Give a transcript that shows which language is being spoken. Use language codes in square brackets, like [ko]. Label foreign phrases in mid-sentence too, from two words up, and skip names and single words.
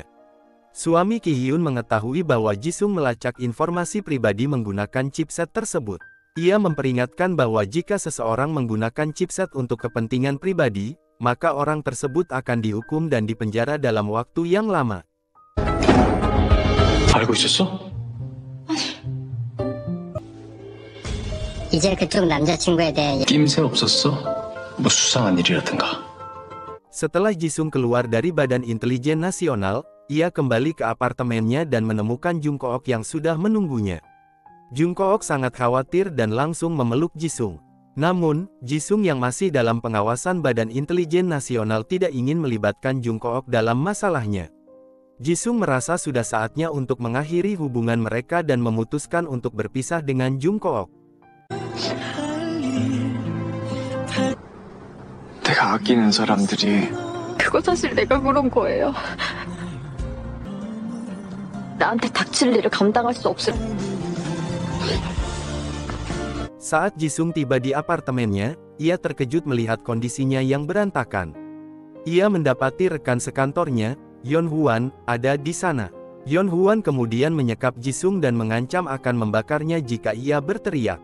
[id] Suami Ki-hyun mengetahui bahwa Jisung melacak informasi pribadi menggunakan chipset tersebut. Ia memperingatkan bahwa jika seseorang menggunakan chipset untuk kepentingan pribadi, maka orang tersebut akan dihukum dan dipenjara dalam waktu yang lama. [ko] 알고 있었어? 이제 그쪽 남자친구에 대해 낌새 없었어? 뭐 수상한 일이라든가. [id] Setelah Jisung keluar dari Badan Intelijen Nasional, ia kembali ke apartemennya dan menemukan Jungkook yang sudah menunggunya. Jungkook sangat khawatir dan langsung memeluk Jisung. Namun, Jisung yang masih dalam pengawasan Badan Intelijen Nasional tidak ingin melibatkan Jungkook dalam masalahnya. Jisung merasa sudah saatnya untuk mengakhiri hubungan mereka dan memutuskan untuk berpisah dengan Jungkook. [ko] 내가 아끼는 사람들이 그거 사실 내가 그런 거예요. 나한테 닥칠 일을 감당할 수 없을. [id] Saat Jisung tiba di apartemennya, ia terkejut melihat kondisinya yang berantakan. Ia mendapati rekan sekantornya, Yon Huan, ada di sana. Yon Huan kemudian menyekap Jisung dan mengancam akan membakarnya jika ia berteriak.